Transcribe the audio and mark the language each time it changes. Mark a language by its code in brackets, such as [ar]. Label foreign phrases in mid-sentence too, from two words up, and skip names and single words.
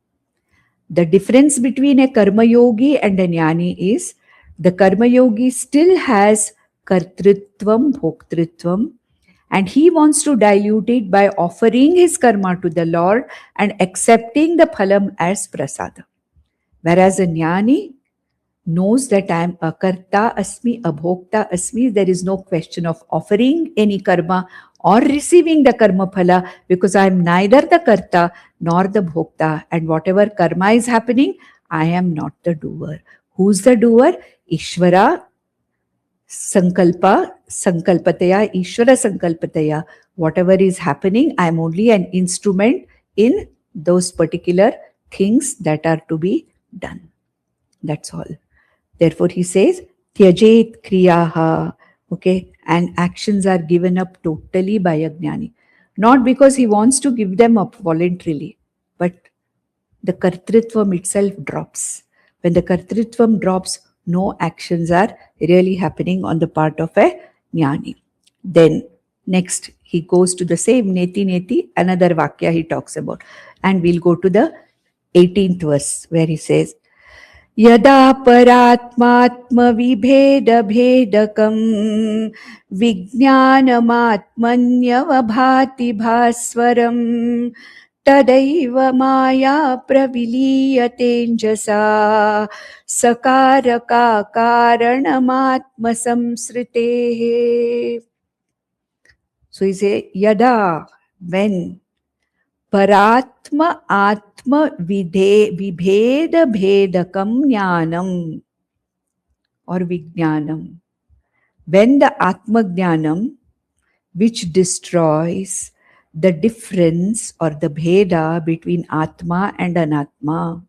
[en] The difference between a Karma Yogi and a Jnani is the Karma Yogi still has [sa] Kartritvam, Bhoktritvam, [en] and he wants to dilute it by offering his karma to the Lord and accepting the phalam as prasada. Whereas a Jnani knows that I am [sa] akarta asmi, abhokta asmi. [en] There is no question of offering any karma or receiving the [sa] karma phala, [en] because I am neither the karta nor the bhokta. And whatever karma is happening, I am not the doer. Who's the doer? [sa] Ishvara sankalpataya, Ishvara sankalpataya. [en] Whatever is happening, I am only an instrument in those particular things that are to be done. That's all. Therefore, he says, [sa] Tyajet kriyaha. [en] Okay, and actions are given up totally by a Jnani. Not because he wants to give them up voluntarily, but the kartritvam itself drops. When the kartritvam drops, no actions are really happening on the part of a jnani. Then next he goes to the same [sa] neti neti, [en] another vakya he talks about. And we'll go to the 18th verse where he says, [sa] Yada paratmatma vibheda bhedakam vijnanamatmanyavabhati bhaswaram tadaiva maya praviliyate sakaraka karanamatma samsritehe. [en] So he say, Yada, when [sa] Paratma Atma Vibheda Bhedakam Jnanam [en] or Vijnanam. When the [sa] Atma Jnanam, [en] which destroys the difference or the Bheda between Atma and Anatma.